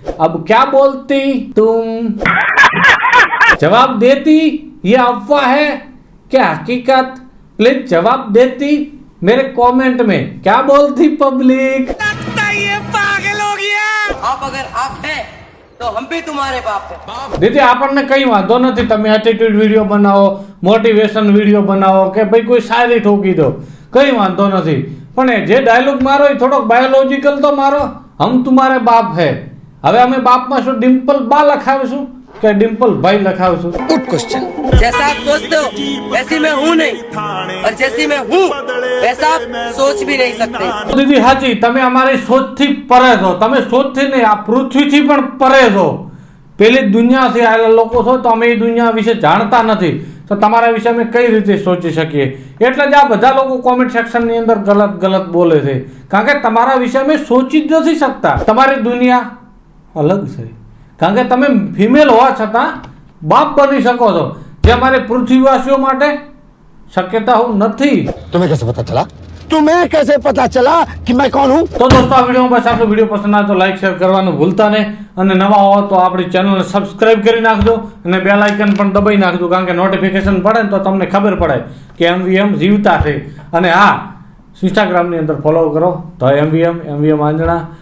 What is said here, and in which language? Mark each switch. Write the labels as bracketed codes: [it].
[hi] अब क्या बोलती तुम? जवाब देती ये अफवाह है क्या हकीकत? प्लीज जवाब देती मेरे कमेंट में. क्या बोलती पब्लिक? आप अगर आप है तो हम भी तुम्हारे बाप है. [gu] દીદી આપણને કઈ વાંધો નથી, તમે એટીટ્યુડ વિડીયો બનાવો, મોટિવેશન વિડીયો બનાવો કે ભાઈ કોઈ શાયરી ઠોકી દો, કઈ વાંધો નથી. પણ એ જે ડાયલોગ મારો એ થોડોક બાયોલોજીકલ તો મારો. [hi] હમ તુમારે બાપ હે. [gu] હવે અમે બાપમાં શું ડિમ્પલ બા લખાવીશું કે ડિમ્પલ ભાઈ લખાવીશું? [hi] Good question. जैसा आप सोचते हो वैसी मैं हूँ नहीं, और जैसी मैं हूँ वैसा आप सोच भी नहीं सकते. [gu] દીદી સાચી, તમે અમારી સોચથી પરે છો. તમે સોચથી નહીં, આ પૃથ્વીથી પણ પરે છો. પેલી દુનિયાથી આવેલા લોકો છો તો અમે એ દુનિયા વિશે જાણતા નથી, તો તમારા વિશે અમે કઈ રીતે સોચી શકીએ? એટલે જ આ બધા લોકો કોમેન્ટ સેક્શનની અંદર ગલત બોલે છે. કારણ કે તમારા વિશે અમે સોચી જ નથી શકતા. તમારી દુનિયા અલગ છે. કારણ કે તમે ફિમેલ હોવા છતાં બાપ બની શકો છો, જે અમારે પૃથ્વીવાસીઓ માટે શક્યતા નથી. [hi] तुम्हें कैसे पता चला? तुम्हें कैसे पता चला कि मैं कौन हूँ? [gu] તો દોસ્તો આ વિડીયોમાં બસ આટલો. વિડીયો પસંદ આવે તો લાઈક શેર કરવાનું ભૂલતા નહીં, અને નવા હો તો આપણી ચેનલને સબસ્ક્રાઇબ કરી નાખજો અને બેલ આઇકન પણ દબાઈ નાખજો. કારણ કે નોટિફિકેશન પડે ને તો તમને ખબર પડે કે MVM જીવતા છે. અને હા, ઇન્સ્ટાગ્રામની અંદર ફોલો કરો તો MVM આંજણા,